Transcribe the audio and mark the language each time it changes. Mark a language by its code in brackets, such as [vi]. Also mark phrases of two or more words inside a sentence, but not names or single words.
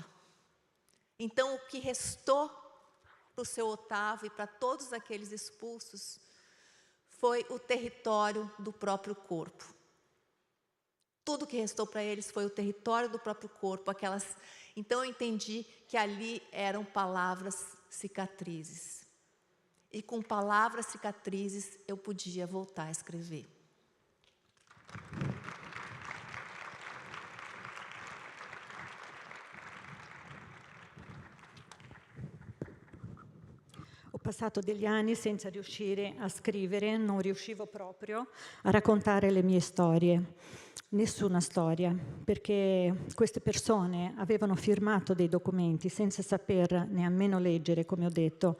[pt] Então, o que restou para o seu Otávio e para todos aqueles expulsos foi o território do próprio corpo. Tudo que restou para eles foi o território do próprio corpo. Então, eu entendi que ali eram palavras cicatrizes. E com palavras cicatrizes, eu podia voltar a escrever. [it] Ho passato degli anni senza riuscire a scrivere, non riuscivo proprio a raccontare le mie storie, nessuna storia, perché queste persone avevano firmato dei documenti senza saper nemmeno leggere, come ho detto.